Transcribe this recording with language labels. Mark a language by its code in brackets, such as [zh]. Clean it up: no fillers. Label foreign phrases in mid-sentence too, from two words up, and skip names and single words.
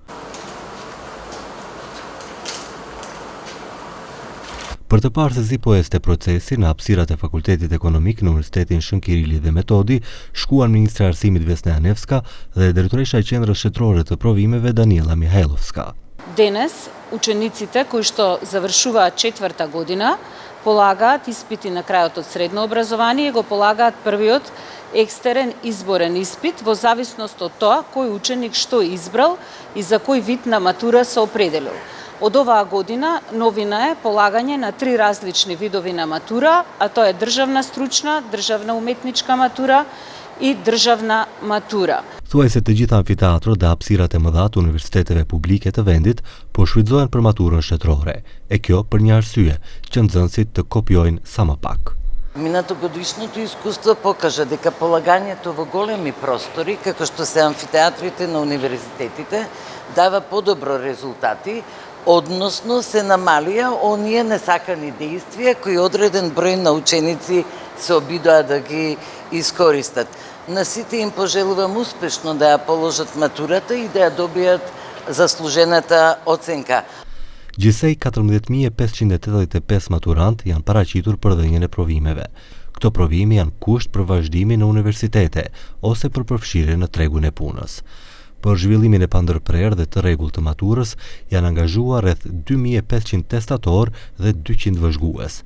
[sq] Për të parë se si po ecte procesi në hapësirat e Fakultetit Ekonomik në Universitetin Shën Kirili dhe Metodi, shkuan ministra e Arsimit Vesna Janevska dhe drejtoresha e Qendrës Shtetërore të Provimeve Daniela Mihajlovska. [mk] Денес учениците кои што завршуваат 4-та година полагаат испити на крајот од средно образование и го полагаат првиот екстерен изборен испит во зависност од тоа кој ученик што избрал и за кој вид на матура се определил. Од оваа година новина е полагање на 3 различни видови на матура, а тоа е државна стручна, државна уметничка матура и државна матура. [sq] Thuaj se të gjitha amfiteatrot dhe hapësirat e mëdha të universiteteve publike të vendit po shfrytëzohen për maturën shtetërore, e kjo për një arsye, që nxënësit të kopjojnë sa më pak. [mk] Минатогодишното искуство покажа дека полагањето во големи простори, како што се амфитеатрите на универзитетите, дава подобро резултати, односно се намалија оние несакани действија кои одреден број на ученици се обидоа да ги искористат. На сите им пожелувам успешно да ја положат матурата и да ја добијат заслужената оценка. [sq] Gjithsej 14.585 maturant janë paraqitur për dhënien e provimeve. Këto provime janë kusht për vazhdimin në universitete ose për përfshirjen në tregun e punës. Për zhvillimin e pandërprerë dhe të rregullt të maturës janë angazhuar rreth 2500 testatorë dhe 200 vëzhgues.